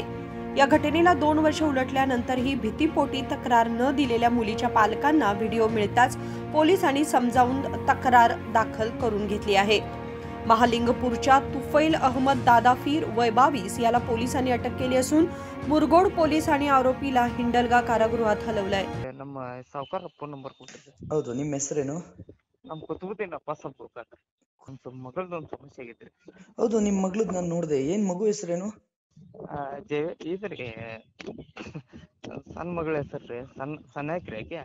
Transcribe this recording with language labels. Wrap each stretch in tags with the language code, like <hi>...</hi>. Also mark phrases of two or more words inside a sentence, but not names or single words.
<mr>या घटनेला 2 वर्ष उलटल्यानंतरही भीतीपोटी तक्रार न दिलेल्या मुलीच्या पालकांना व्हिडिओ मिळताच पोलिसांनी समजावून तक्रार दाखल करून घेतली आहे। महालिंगपूरच्या तुफैल अहमद दादाफीर वय 22 याला पोलिसांनी अटक केली असून मुरघोड पोलिसांनी आरोपीला हिंडलगा कारागृहात हलवलंय।</mr> <kn>ನಮ್ಮ ಸಾವುಕಾರ ಫೋನ್ ನಂಬರ್ ಕೊಟ್ಟಿದ್ದೆ। ಹೌದು, ನಿಮ್ಮ ಹೆಸರೇನು? ನಮ್ಮ ಕೊತ್ತೂರಿನಪ್ಪ ಸ್ವಲ್ಪ ಮಗಳದೊಂದು ಸಮಸ್ಯೆ ಆಗೈತ್ರಿ। ಹೌದು, ನಿಮ್ಮ ಮಗಳದ್ ನಾನು ನೋಡಿದೆ, ಏನ್ ಮಗು ಹೆಸರೇನು? ಇದ್ರಿ ಸಣ್ಣ ಮಗಳ ಹೆಸರ್ರಿ ಸಣ್ಣಕ್ರಿ ಆಕೆ</kn>